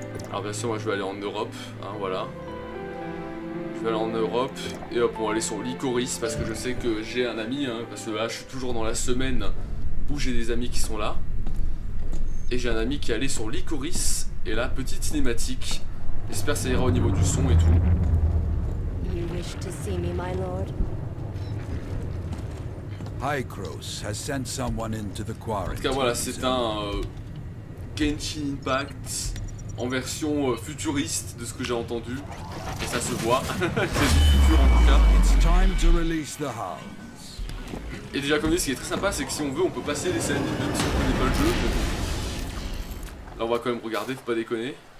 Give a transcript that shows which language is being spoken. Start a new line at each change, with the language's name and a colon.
French: Alors bien sûr, moi je vais aller en Europe, hein, voilà. Je vais aller en Europe, et hop, on va aller sur Lycoris, parce que je sais que j'ai un ami, hein, parce que là, je suis toujours dans la semaine où j'ai des amis qui sont là. Et j'ai un ami qui est allé sur Lycoris, et là, petite cinématique. J'espère que ça ira au niveau du son et tout.
English: You wish to see me, my lord? Hycros has sent someone into the
French: En
English: quarry.
French: tout cas, voilà, c'est un Genshin Impact en version futuriste de ce que j'ai entendu. Et ça se voit, c'est du futur en tout cas.
English: It's time to release the hounds.
French: Et déjà, comme dit, ce qui est très sympa, c'est que si on veut, on peut passer les scènes, même si on connaît pas le jeu. Là, on va quand même regarder, faut pas déconner.